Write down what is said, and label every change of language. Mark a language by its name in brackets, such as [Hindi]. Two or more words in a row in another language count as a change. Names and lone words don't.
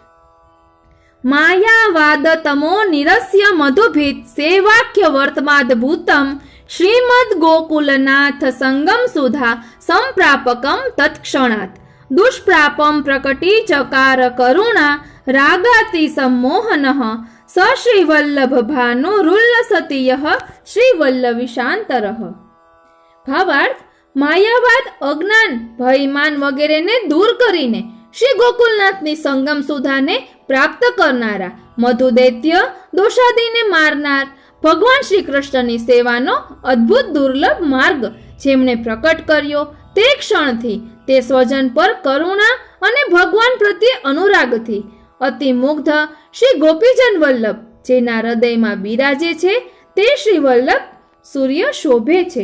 [Sanskrit] માયાવાદ તમો નિરસ્ય મધુભીત સેવાખ્ય વર્તમાદભૂતમ શ્રીમદ ગોકુલનાથ સંગમ સુધા સંપ્રાપકમ તત્ક્ષણાત દુષ્પ્રાપમ પ્રકટી ચકાર કરુણા રાગાતિ सम्मोहनः स श्रीवल्लभ भानुरुल्लसतियः श्रीवल्लविशान्तरः. [Gujarati] ભાવાર્થ: માયાવાદ, અજ્ઞાન, ભયમાન વગેરેને દૂર કરીને શ્રી ગોકુલનાથની સંગમ સુધાને પ્રાપ્ત કરનારા, મધુદૈત્ય દોષાદીને મારનાર ભગવાન શ્રી કૃષ્ણની સેવાનો અદ્ભુત દુર્લભ માર્ગ જેમણે પ્રકટ કર્યો, તે ક્ષણથી તે સ્વજન પર કરુણા અને ભગવાન પ્રત્યે અનુરાગથી અતિ મુગ્ધ શ્રી ગોપીજન વલ્લભ જેના હૃદયમાં બિરાજે છે, તે શ્રી વલ્લભ સૂર્ય શોભે છે.